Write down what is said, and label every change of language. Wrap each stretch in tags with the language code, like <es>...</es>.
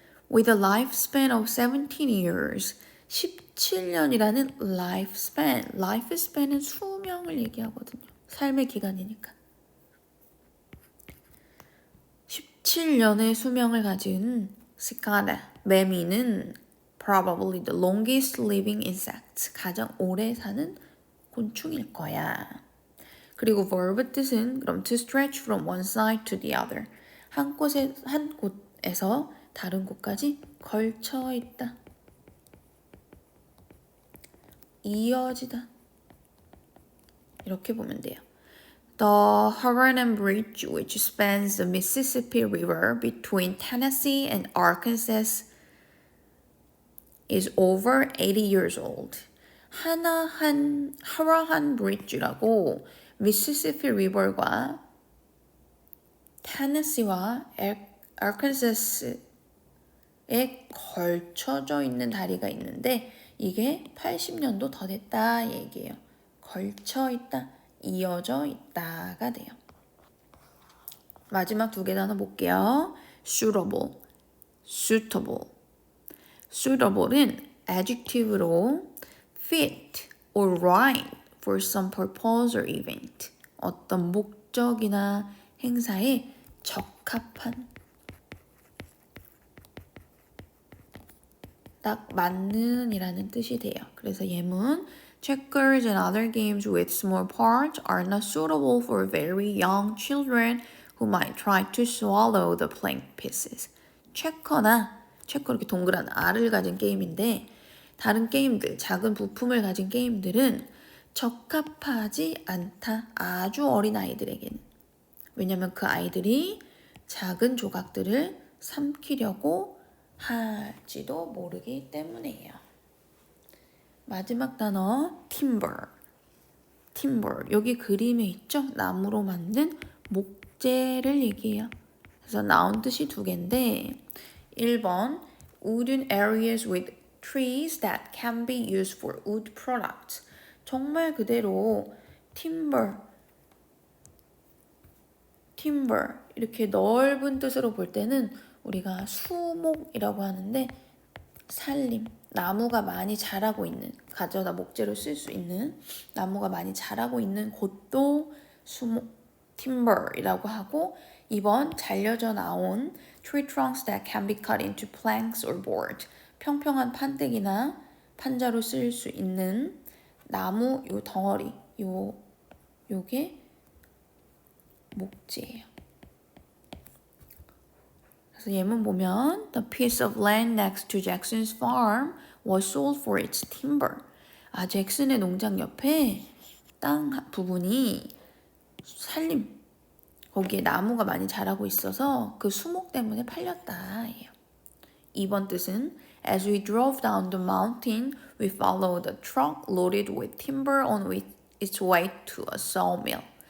<en>With a lifespan of 17 years.</en> <ko>17년이라는 lifespan은 수명을 얘기하거든요. 삶의 기간이니까. 17년의 수명을 가진 시카다, 매미는</ko> <en>probably the longest living insect,</en> <ko>가장 오래 사는 곤충일 거야. 그리고 verb 뜻은 그럼</ko> <en>to stretch from one side to the other.</en> <ko>한 곳에서 다른 곳까지 걸쳐 있다. 이어지다. 이렇게 보면 돼요.</ko> <en>The Havana Bridge, which spans the Mississippi River between Tennessee and Arkansas, is over 80 years old.</en> <ko>하라한 브리지라고 미시시피 리버가 테네시와 아칸사스에 걸쳐져 있는 다리가 있는데 이게 80년도 더 됐다 얘기예요. 걸쳐 있다, 이어져 있다가 돼요. 마지막 2개 단어 볼게요. suitable, suitable.</ko> <en>suitable은 adjective로 fit or right for some purpose or event.</en> <ko>어떤 목적이나 행사에 적합한, 딱 맞는 이라는 뜻이 돼요. 그래서 예문</ko> <en>Checkers and other games with small parts are not suitable for very young children who might try to swallow the blank pieces.</en> <ko>체커 이렇게 동그란 알을 가진 게임인데 다른 게임들, 작은 부품을 가진 게임들은 적합하지 않다. 아주 어린 아이들에게는. 왜냐면 그 아이들이 작은 조각들을 삼키려고 할지도 모르기 때문이에요. 마지막 단어 timber. 여기 그림에 있죠? 나무로 만든 목재를 얘기해요. 그래서 나온 뜻이 2개인데 1번</ko> <en>wooden areas with trees that can be used for wood products.</en> <ko>정말 그대로 timber 이렇게 넓은 뜻으로 볼 때는 우리가 수목이라고 하는데 산림, 나무가 많이 자라고 있는, 가져다 목재로 쓸 수 있는 나무가 많이 자라고 있는 곳도 수목, timber이라고 하고, 이번 잘려져 나온</ko> <en>tree trunks that can be cut into planks or board,</en> <ko>평평한 판때기나 판자로 쓸 수 있는 나무 요 덩어리, 요게 목재예요. 그래서 예문 보면</ko> <en>The piece of land next to Jackson's farm was sold for its timber.</en> <ko>잭슨의 농장 옆에 땅 부분이 산림, 거기에 나무가 많이 자라고 있어서 그 수목 때문에 팔렸다. 2번 뜻은</ko> <en>As we drove down the mountain, we followed a truck loaded with timber on its way to a sawmill.</en>